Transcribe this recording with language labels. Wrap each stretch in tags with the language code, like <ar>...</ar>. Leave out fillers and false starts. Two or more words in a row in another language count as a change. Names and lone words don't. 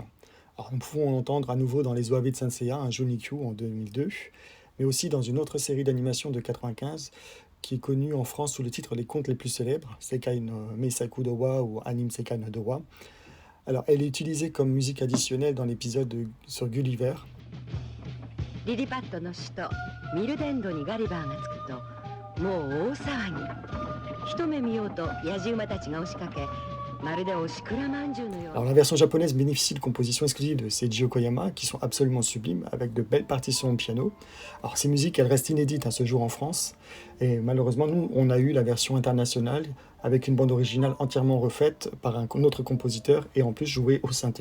<fr>Alors nous pouvons l'entendre à nouveau dans Les OAV de Saint Seiya, un Jonikyu en 2002, mais aussi dans une autre série d'animation de 95 qui est connue en France sous le titre Les contes les plus célèbres, Sekai no Meisaku Dowa ou Anime Sekai no Dowa. Alors elle est utilisée comme musique additionnelle dans l'épisode sur Gulliver.</fr> <ja>リリパットの首都ミルデンドにガリバーが着くともう大騒ぎ。一目見ようと野じ馬たちが押しかけ、まるでおしくらまんじゅうのよう</ja> <fr>Alors la version japonaise bénéficie de compositions exclusives de Seiji Koyama qui sont absolument sublimes avec de belles partitions au piano. Alors ces musiques elles restent inédites à ce jour en France et malheureusement nous on a eu la version internationale avec une bande originale entièrement refaite par un autre compositeur et en plus jouée au synthé.</fr>